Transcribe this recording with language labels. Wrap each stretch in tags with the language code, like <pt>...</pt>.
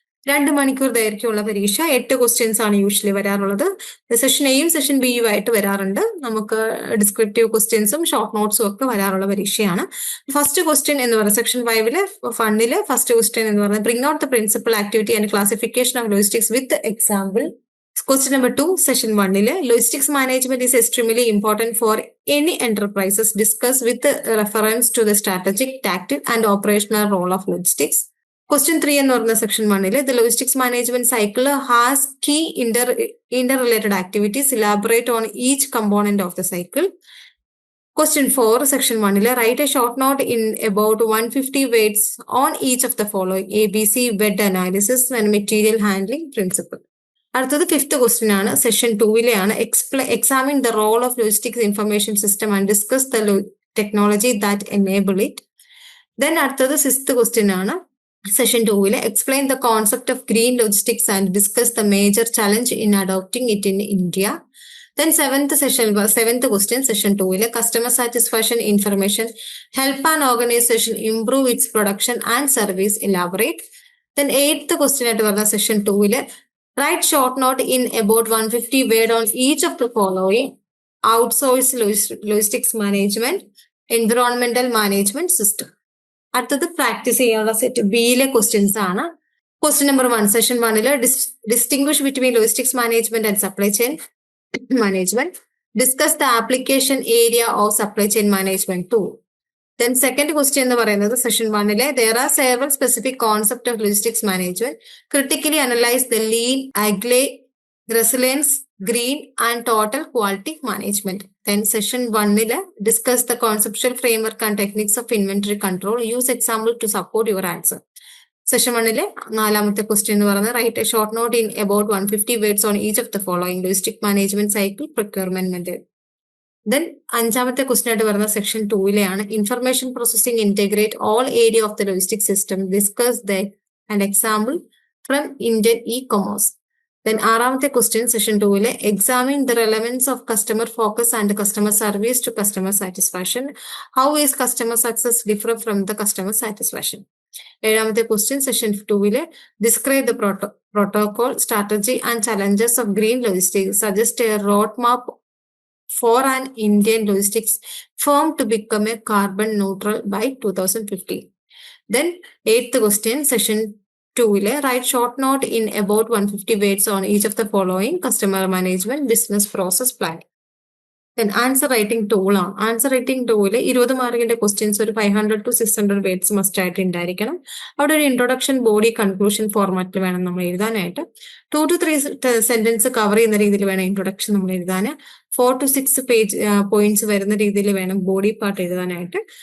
<ml>2 മണിക്കൂർ ദൈർഘ്യമുള്ള പരീക്ഷ 8 ക്വസ്റ്റ്യൻസ് ആണ് യൂഷ്വലി വരാറുള്ളത്. സെഷൻ എയും സെഷൻ ബിയും ആയിട്ട് വരാറുണ്ട്. നമുക്ക് ഡിസ്ക്രിപ്റ്റീവ് ക്വസ്റ്റ്യൻസും ഷോർട്ട് നോട്ട്സും ഒക്കെ വരാറുള്ള പരീക്ഷയാണ്.</ml> <en>First question എന്ന് പറയുന്നത് section 5 ഫണ്ടില് ഫസ്റ്റ് ക്വസ്റ്റ്യൻ എന്ന് പറയുന്നത് bring out the principal activity and classification of logistics with example. Question number 2, session 1 logistics management is extremely important for any enterprises. Discuss with reference to the strategic, tactical and operational role of logistics. Question 3</en> <ml>എന്ന് പറയുന്ന</ml> <en>section 1 the logistics management cycle has key interrelated activities. Elaborate on each component of the cycle. Question 4, section 1 write a short note in about 150 words on each of the following: ABC, bed analysis and material handling principle. അടുത്തത് 5th question ആണ്. Session 2 ആണ്. Examine the role of logistics information system and discuss the technology that enable it. Then അടുത്തത് 6th question ആണ്. Session 2 explain the concept of green logistics and discuss the major challenge in adopting it in India. Then 7th question, session 2 customer satisfaction information help an organization improve its production and service. Elaborate. Then 8th question at session 2 write short note in about 150 word on each of the following: outsource logistics management, environmental management system. അടുത്തത് practice ചെയ്യാനുള്ള set ബിയിലെ questions ആണ്. Question number 1, session 1 distinguish between logistics management and supply chain management. Discuss the application area of supply chain management tool. Then second question</en> <ml>എന്ന് പറയുന്നത്</ml> <en>Session 1 there are several specific concepts of logistics management. Critically analyze the lean, agile, resilience, green and total quality management. Then session 1 discuss the conceptual framework and techniques of inventory control. Use example to support your answer. Session 1 4th question എന്ന് പറയുന്നത് write a short note in about 150 words on each of the following: logistic management cycle, procurement method. Then 5th question ആയിട്ട് വരുന്ന section 2 ആണ്. Information processing integrate all area of the logistic system. Discuss the and example from Indian e commerce. Then 6th question session 2 examine the relevance of customer focus and customer service to customer satisfaction. How is customer success differ from the customer satisfaction. 7th question, session 2 describe the protocol, strategy and challenges of green logistics. Suggest a roadmap for an Indian logistics firm to become a carbon neutral by 2050. Then 8th question, session 2 write short note in about 150 words on each of the following: customer management, business process planning. Then answer writing tool ആണ്. Answer writing tool 20 മാർക്കിന്റെ questions ഒരു 500 to 600 words must ആയിട്ട് ഉണ്ടായിരിക്കണം.</en> <ml>അവിടെ ഒരു introduction, body, conclusion ഫോർമാറ്റിൽ വേണം നമ്മൾ എഴുതാനായിട്ട്. 2 to 3 സെന്റൻസ് കവർ ചെയ്യുന്ന രീതിയിൽ വേണം ഇൻട്രൊഡക്ഷൻ നമ്മൾ എഴുതാൻ. 4 to 6 പേജ് പോയിന്റ്സ് വരുന്ന രീതിയിൽ വേണം ബോഡി പാർട്ട് എഴുതാനായിട്ട്.</ml>